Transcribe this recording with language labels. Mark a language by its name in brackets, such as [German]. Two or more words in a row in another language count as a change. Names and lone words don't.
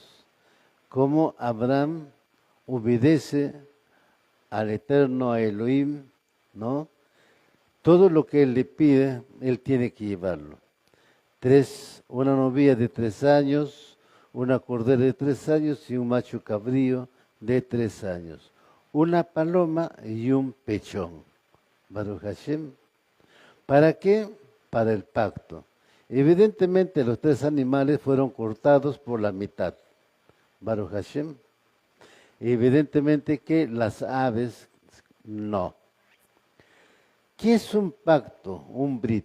[Spanish] Cómo Abraham obedece al Eterno, a Elohim, ¿no? Todo lo que él le pide, él tiene que llevarlo. Una novilla de 3 años, una cordera de 3 años y un macho cabrío de 3 años. Una paloma y un pechón. [Hebrew] ברוך השם. [Spanish] ¿Para qué? Para el pacto. Evidentemente los 3 animales fueron cortados por la mitad. [Hebrew] ברוך השם. [Spanish] Evidentemente que las aves no. ¿Qué es un pacto? Un brit.